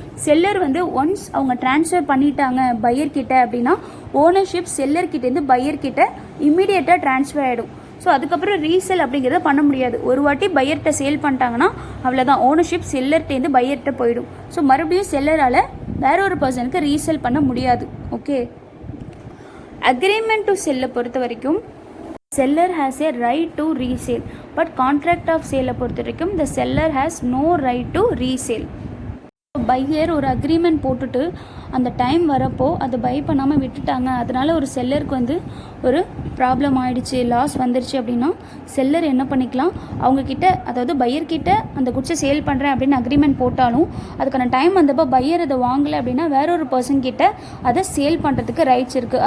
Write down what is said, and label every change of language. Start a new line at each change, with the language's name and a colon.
Tamil: Seller வந்து once அவங்க transfer பண்ணிட்டாங்க பையர்கிட்ட அப்படின்னா ஓனர்ஷிப் செல்லர்கிட்டேருந்து பையர்கிட்ட இம்மிடியேட்டாக ட்ரான்ஸ்ஃபர் ஆகிடும். ஸோ அதுக்கப்புறம் ரீசேல் அப்படிங்கிறத பண்ண முடியாது. ஒரு வாட்டி பையர்கிட்ட சேல் பண்ணிட்டாங்கன்னா அவ்வளோதான், ஓனர்ஷிப் செல்லர்கிட்டேருந்து பையர்கிட்ட போயிடும். ஸோ மறுபடியும் செல்லரால் வேற ஒரு பர்சனுக்கு ரீசேல் பண்ண முடியாது. ஓகே, அக்ரிமெண்ட் டு செல்லை பொறுத்த வரைக்கும்
English: seller has a right to resale, but contract of sale
Tamil: பொறுத்த வரைக்கும்
English: the seller has no right to resale.
Tamil: Pier ஒரு அக்ரிமெண்ட் போட்டுட்டு அந்த டைம் வரப்போ அதை பை பண்ணாமல் விட்டுட்டாங்க, அதனால ஒரு செல்லருக்கு வந்து ஒரு ப்ராப்ளம் ஆகிடுச்சு, லாஸ் வந்துருச்சு அப்படின்னா செல்லர் என்ன பண்ணிக்கலாம், அவங்கக்கிட்ட அதாவது பையர்கிட்ட அந்த குட்ஸை சேல் பண்ணுறேன் அப்படின்னு அக்ரிமெண்ட் போட்டாலும் அதுக்கான டைம் வந்தப்போ பையர் அதை வாங்கலை அப்படின்னா வேற ஒரு பர்சன் கிட்ட அதை சேல் பண்ணுறதுக்கு ரைட்ஸ் இருக்குது.